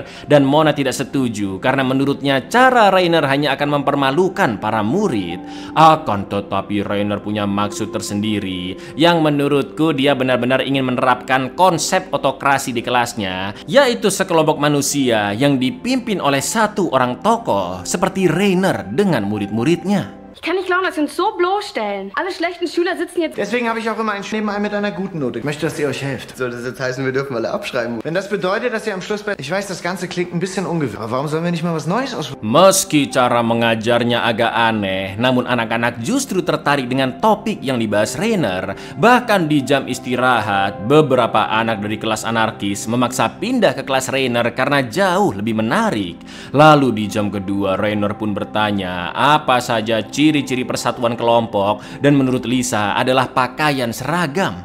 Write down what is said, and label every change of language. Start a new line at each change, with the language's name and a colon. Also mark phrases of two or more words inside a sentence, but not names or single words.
Indonesian: Dan Mona tidak setuju karena menurutnya cara Rainer hanya akan mempermalukan para murid. Akan tetapi Rainer punya maksud tersendiri yang menurutku dia benar-benar ingin menerapkan konsep otokrasi di kelasnya, yaitu sekelompok manusia yang dipimpin oleh satu orang tokoh seperti Rainer dengan murid-muridnya.
German: Ich kann nicht glauben, dass wir uns so bloßstellen. Alle schlechten Schüler sitzen jetzt... Deswegen habe ich auch immer einen nebenbei mit einer guten Note. Ich möchte, dass ihr euch helft. Soll das jetzt heißen, wir dürfen alle abschreiben? Wenn das bedeutet, dass ihr am Schluss bei... Ich weiß, das Ganze klingt ein bisschen ungewöhnlich. Aber warum sollen wir nicht mal was Neues ausprobieren?
Indonesian: Meski cara mengajarnya agak aneh, namun anak-anak justru tertarik dengan topik yang dibahas Rainer. Bahkan di jam istirahat, beberapa anak dari kelas anarkis memaksa pindah ke kelas Rainer karena jauh lebih menarik. Lalu di jam kedua, Rainer pun bertanya apa saja ciri-ciri persatuan kelompok, dan menurut Lisa adalah pakaian seragam.